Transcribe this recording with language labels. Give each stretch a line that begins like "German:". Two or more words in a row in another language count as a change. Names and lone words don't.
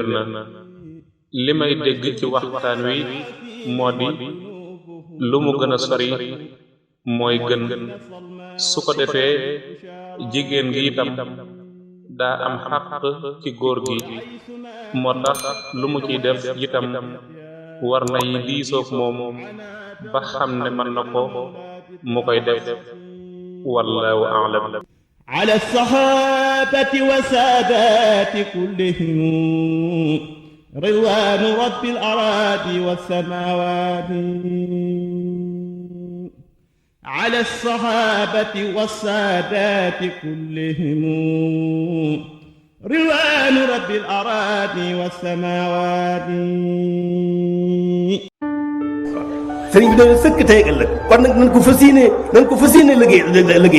Wolof: na li may dégg ci waxtaan wi moo di lu mu gën a sori mooy gën su ko defee jigéen gi itam daa am xàq ci góor gi moo tax lu mu ciy def itam war nay diisoog moom ba xam ne mën na ko mu koy def
Arabic: والله أعلم. على الصحابة والسادات كلهم رضوان رب الأراضي والسماوات على الصحابة والسادات كلهم رضوان رب الأراضي والسماوات.
Wolof: sëriñ bi dañu sëkk tey ak ëllëg kon nag nañ ko fas yéene liggéey